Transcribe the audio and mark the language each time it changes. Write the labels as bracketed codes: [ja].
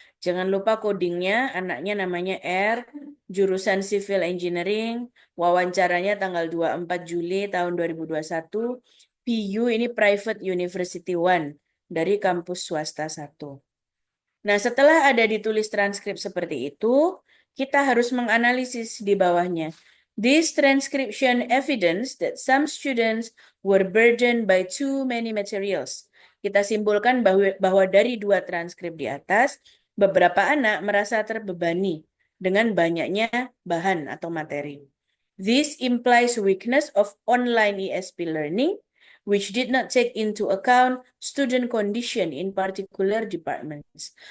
[id] Jangan lupa codingnya, anaknya namanya R, jurusan Civil Engineering, wawancaranya tanggal 24 Juli tahun 2021, PU ini Private University One, dari kampus swasta 1. Nah, setelah ada ditulis transkrip seperti itu, kita harus menganalisis di bawahnya. [en] This transcription evidence that some students were burdened by too many materials. [id] Kita simpulkan bahwa dari 2 transkrip di atas, beberapa anak merasa terbebani dengan banyaknya bahan atau materi. [en] This implies weakness of online ESP learning, which did not take into account student condition in particular departments.